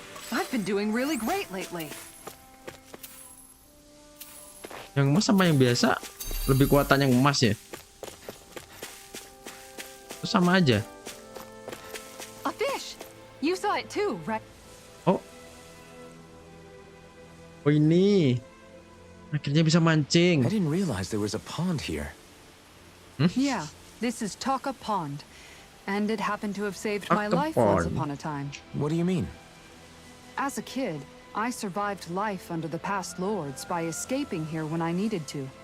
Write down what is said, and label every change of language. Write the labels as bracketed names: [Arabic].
[English] I've been doing really great lately. [Indonesian] Yang emas sama yang biasa lebih kuatan yang emas ya? Itu sama aja. [English] A fish. You saw it too, right? [Indonesian] Oh ini akhirnya bisa mancing. [English] I didn't realize there was a pond here. Yeah, this is Taka Pond, and it happened to have saved my Taka life once Pond. upon a time. What do you mean? As a kid, I survived life under the past lords by escaping here when I needed to.